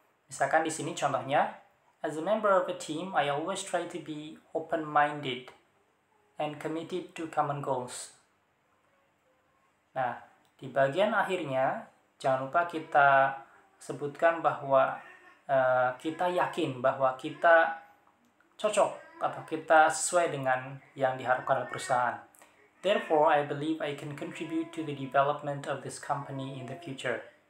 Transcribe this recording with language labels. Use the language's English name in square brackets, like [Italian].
[Indonesian] Misalkan di sini contohnya, [English] as a member of a team, I always try to be open-minded and committed to common goals. [Indonesian] Nah, di bagian akhirnya, jangan lupa kita sebutkan bahwa kita yakin bahwa kita cocok atau kita sesuai dengan yang diharapkan oleh perusahaan. [English] Therefore, I believe I can contribute to the development of this company in the future.